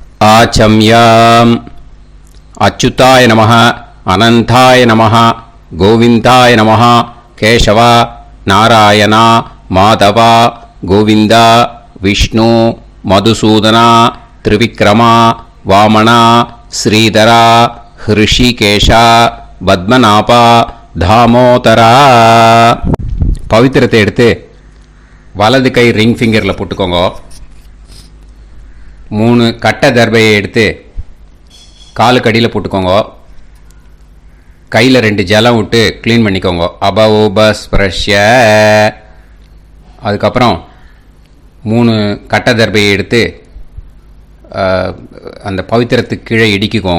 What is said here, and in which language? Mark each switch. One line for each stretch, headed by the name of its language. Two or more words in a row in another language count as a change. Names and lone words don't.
Sanskrit: वाचम्याम् अच्युताय नमः अनंताय नमः गोविंदाय नमः केशव नारायण माधव गोविंद विष्णु मधुसूदन त्रिविक्रम वामन श्रीधर ऋषिकेश पद्मनाभ दामोदर पवित्रத்தை
Tamil: எடுத்து வலது கை ரிங் ஃபிங்கரில் போட்டுக்கோங்க. 3 கட்டை தர்பையை எடுத்து காலுக்கு அடியில் போட்டுக்கோங்க. கையில் 2 ஜலம் விட்டு க்ளீன் பண்ணிக்கோங்க.
Sanskrit: अपउपस्पृश्य.
Tamil: அதுக்கப்புறம் 3 கட்டை தர்பையை எடுத்து அந்த பவித்திரத்துக்கு கீழே இடிக்கிக்கோங்க.